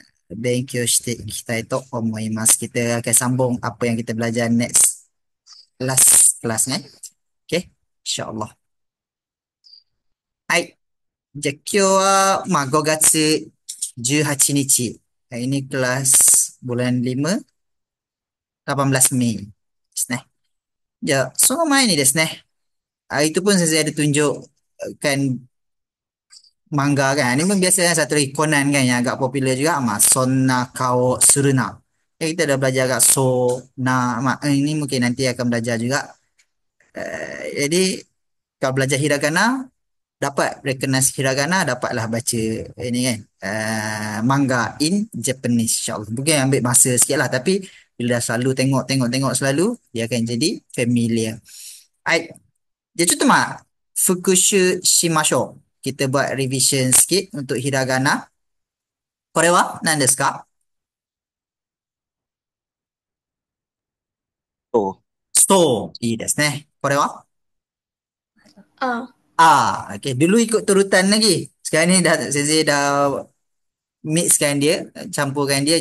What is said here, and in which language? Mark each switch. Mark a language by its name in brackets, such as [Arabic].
[Japanese] 勉強していきたいと思います。 [Malay] Kita akan sambung apa yang kita belajar next kelasね。OK? InsyaAllah. はい。 [Japanese] じゃあ今日は、まあ5月18日。 [Malay] Ini kelas bulan 5, 18 Mei [Japanese] ですね。じゃあ、その前にですね、 [Malay] itu pun saya ada tunjukkan manga kan. Ini pun biasanya satu lagi Conan kan yang agak popular juga. [Japanese] Sonna Kao Suruna. [Malay] Kita dah belajar agak ini mungkin nanti akan belajar juga. Jadi, kalau belajar hiragana, dapat recognize hiragana, dapatlah baca ini kan. [English] Manga in Japanese [Malay] insyaAllah. Mungkin ambil masa sikit lah. Tapi, bila dah selalu tengok selalu, dia akan jadi familiar. Alright. [Japanese] じゃあちょっと復習しましょう。 [Malay] Kita buat revision sikit untuk hiragana. [Japanese] これは何ですか？と、そう、いいですね。これはあ、 [Malay] okay. Dulu ikut turutan lagi. Sekarang ni saya dah mixkan dia, campurkan dia.